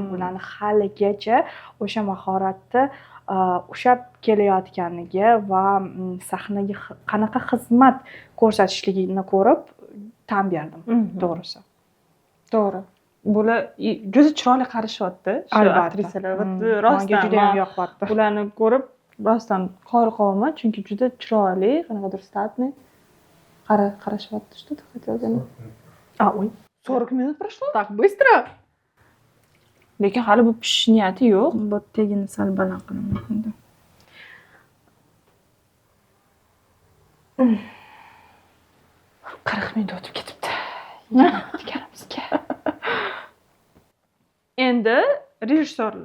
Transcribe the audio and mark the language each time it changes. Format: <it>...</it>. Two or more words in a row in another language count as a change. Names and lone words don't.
<uz>Ularni haligacha o'sha mahoratni ushlab kelayotganiga va sahnaga qanaqa xizmat ko'rsatishligini ko'rib tan berdim, to'g'risi. To'g'ri. Bular juda chiroyli qarashyapti shu aktrisalar. Rostdan juda ham yoqyapti. Ularni ko'rib rostdan qoniqaman, chunki juda chiroyli, qanaqadir statni qarashyapti.</uz> <ru>Что ты хотела сказать? Ой, 40 minut прошло? Так bыстро?</ru> <uz>Lekin hali bu pishish niyati yo'q. Bu tegini sal baland qilaman. 40 minut o'tib ketibdi. Deganimizga. Endi rejissyorlar.</uz>